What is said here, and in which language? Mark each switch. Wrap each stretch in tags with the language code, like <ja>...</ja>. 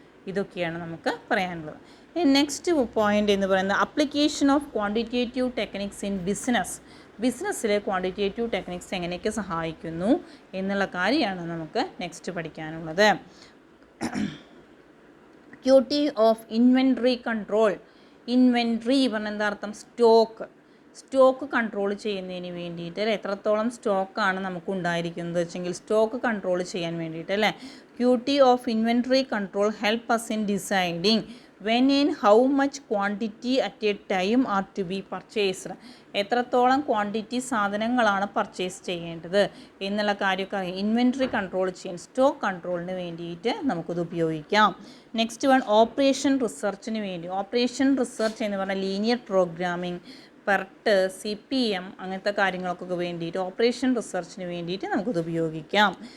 <ml>ഇതൊക്കെയാണ് നമുക്ക് പറയാനുള്ളത്. നെക്സ്റ്റ് പോയിൻ്റ് എന്ന് പറയുന്നത്</ml> <en>application of quantitative techniques in ബിസിനസ്സിലെ</en> <ml>quantitative techniques എങ്ങനെയൊക്കെ സഹായിക്കുന്നു എന്നുള്ള കാര്യമാണ് നമുക്ക് നെക്സ്റ്റ് പഠിക്കാനുള്ളത്. Cutie of inventory control. Inventory പറഞ്ഞാൽ എന്താ അർത്ഥം? സ്റ്റോക്ക് കൺട്രോൾ ചെയ്യുന്നതിന് വേണ്ടിയിട്ട് അല്ലേ. എത്രത്തോളം സ്റ്റോക്കാണ് നമുക്ക് ഉണ്ടായിരിക്കുന്നത് വെച്ചെങ്കിൽ സ്റ്റോക്ക് കൺട്രോൾ ചെയ്യാൻ വേണ്ടിയിട്ട് അല്ലേ.</ml> <en>ക്യൂട്ടി of inventory control help us in deciding when and how much quantity at a time are to be purchased.</en> <ml>എത്രത്തോളം ക്വാണ്ടിറ്റി സാധനങ്ങളാണ് പർച്ചേസ് ചെയ്യേണ്ടത് എന്നുള്ള കാര്യമൊക്കെ അറിയാം. ഇൻവെൻട്രി കൺട്രോൾ ചെയ്യാൻ, സ്റ്റോക്ക് കൺട്രോളിന് വേണ്ടിയിട്ട് നമുക്കിത് ഉപയോഗിക്കാം. നെക്സ്റ്റ് വൺ ഓപ്പറേഷൻ റിസർച്ചിന് വേണ്ടി. ഓപ്പറേഷൻ റിസർച്ച് എന്ന് പറഞ്ഞാൽ ലീനിയർ പ്രോഗ്രാമിംഗ്, പെർട്ട്, CPM അങ്ങനത്തെ കാര്യങ്ങൾക്കൊക്കെ വേണ്ടിയിട്ട് ഓപ്പറേഷൻ റിസർച്ചിന് വേണ്ടിയിട്ട് നമുക്കിത് ഉപയോഗിക്കാം.</ml>